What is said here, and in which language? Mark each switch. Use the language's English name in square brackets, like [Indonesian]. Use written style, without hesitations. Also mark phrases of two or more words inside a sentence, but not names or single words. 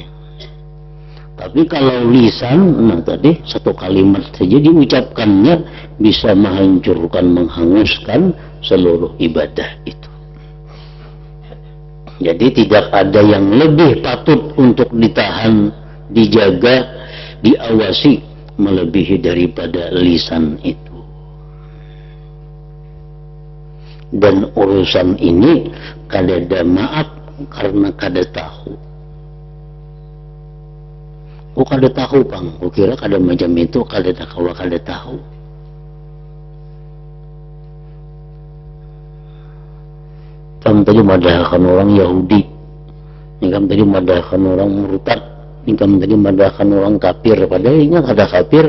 [Indonesian] Tapi kalau lisan, nah tadi satu kalimat saja diucapkannya bisa menghancurkan, menghanguskan seluruh ibadah itu. Jadi tidak ada yang lebih patut untuk ditahan, dijaga, diawasi melebihi daripada lisan itu. [Banjar] Dan urusan ini kada ada maaf karena kada tahu. Kok kada tahu Bang? Kok kira kada macam itu, kada tahu. Kamu tadi madahkan orang Yahudi, kamu tadi madahkan orang murtad, kamu tadi madahkan orang kafir, padahal ini ada kafir.